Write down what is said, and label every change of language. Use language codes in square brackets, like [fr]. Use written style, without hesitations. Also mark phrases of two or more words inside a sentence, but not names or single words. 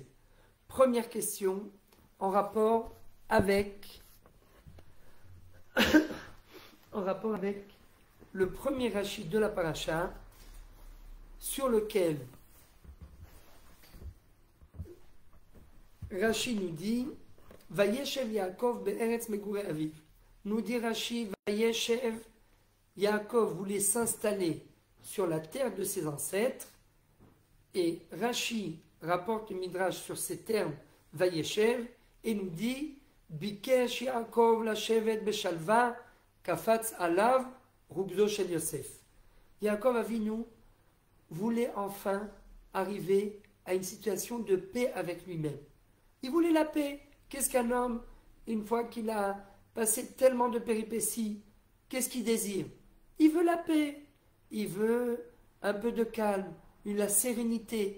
[fr] Première question, en rapport avec le premier rachid de la paracha, sur lequel Rashi nous dit [he] וישב יעקב בארץ מגורי אביו. [fr] Nous dit Rashi, [he] וישב יעקב [fr] voulait s'installer sur la terre de ses ancêtres, et Rashi rapporte le Midrash sur ces termes Vayeshev et nous dit [he] בקש יעקב לישב בשלוה קפץ עליו רוגזו של יוסף. [fr] Yaakov Avinu voulait enfin arriver à une situation de paix avec lui-même. Il voulait la paix. Qu'est-ce qu'un homme, une fois qu'il a passé tellement de péripéties, qu'est-ce qu'il désire? Il veut la paix. Il veut un peu de calme, la sérénité.